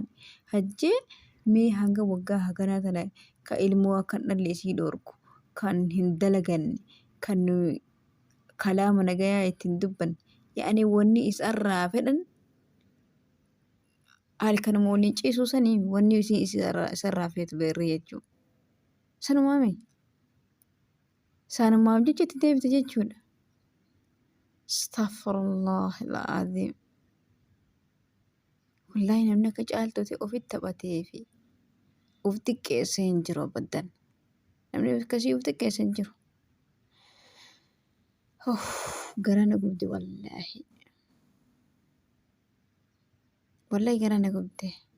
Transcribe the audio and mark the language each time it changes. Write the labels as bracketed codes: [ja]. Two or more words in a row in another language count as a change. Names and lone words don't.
[om] Hajji mee hanga waggaa haganaa tana ka ilmoo akka dhalli isii dhorku kan hin dalaganne kan kalaama nagayaa ittiin dubbanne yaani wanni isarraa fedhan halkanuma waliin ciisuu sanii wanni isarraa feetu beerri jechuudha. Sanumaame sanumaaf jecha itti deebite jechuudha. [ar] أستغفر الله العظيم. [om] Wallahi namni akka caaltuuti ofitti taphatee fi of xiqqeessee hin jiru abaddan. Namni akkasii of xiqqeessee hin jiru. Garaa na gubde wallahi. Wallahi garaa na gubde.